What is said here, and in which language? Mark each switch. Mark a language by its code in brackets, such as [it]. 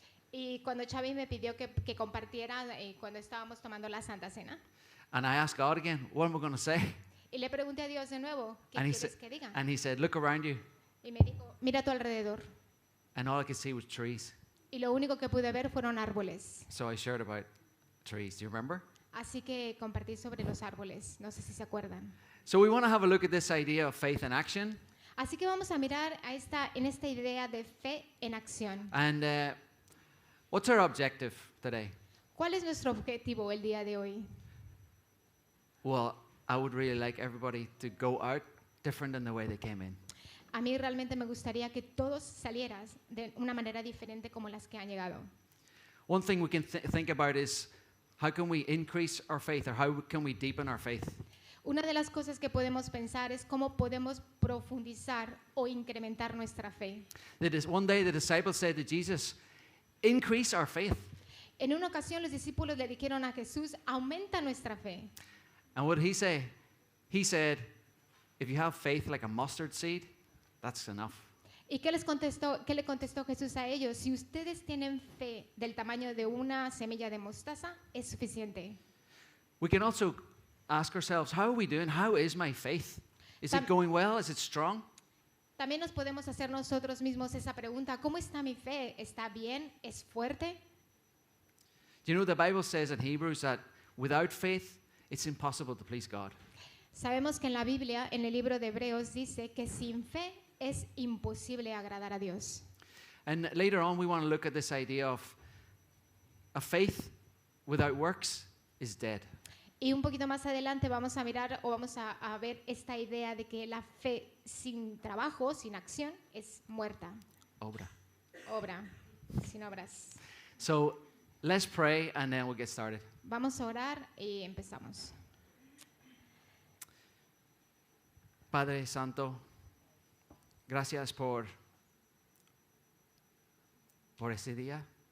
[es] y cuando Xavi me pidió que compartiera cuando estábamos tomando la Santa Cena, [en] And I asked God again, what am I going to say? [es] y le pregunté a Dios de nuevo, ¿qué [en] And he, [es] quieres sa- que diga? [en] and he said, look around you. [es] Y me dijo, mira a tu alrededor. [en] And all I could see was trees. [es] Y lo único que pude ver fueron árboles. [en] So I shared about trees. Do you remember? [es] Así que compartí sobre los árboles, no sé si se acuerdan. [en] So we want to have a look at this idea of faith in action. [es] Así que vamos a mirar en esta idea de fe en acción. [en] And what's our objective today? [es] ¿Cuál es nuestro objetivo el día de hoy? [en] Well, I would really like everybody to go out different than the way they came in. [es] A mí realmente me gustaría que todos salieras de una manera diferente como las que han llegado. [en] One thing we can think about is how can we increase our faith or how can we deepen our faith? [es] Una de las cosas que podemos pensar es cómo podemos profundizar o incrementar nuestra fe. [en] One day the disciples said to Jesus, increase our faith. [es] En una ocasión los discípulos le dijeron a Jesús, aumenta nuestra fe. [en] And what did he say? He said, if you have faith like a mustard seed, that's enough. [es] ¿Y qué le contestó Jesús a ellos? Si ustedes tienen fe del tamaño de una semilla de mostaza, es suficiente. [en] We can also ask ourselves, how are we doing? How is my faith? Is it going well? Is it strong? [es] También nos podemos hacer nosotros mismos esa pregunta, ¿cómo está mi fe? ¿Está bien? ¿Es fuerte? [en] Do you know the Bible says in Hebrews that without faith, it's impossible to please God? [es] Sabemos que en la Biblia, en el libro de Hebreos, dice que sin fe es imposible agradar a Dios. [en] And later on, we want to look at this idea of a faith without works is dead. [es] Y un poquito más adelante vamos a mirar o vamos a ver esta idea de que la fe sin trabajo, sin acción, es muerta. Obra. Obra, sin obras. [en] So let's pray and then we'll get started. [es] Vamos a orar y empezamos. Padre Santo, gracias por este día.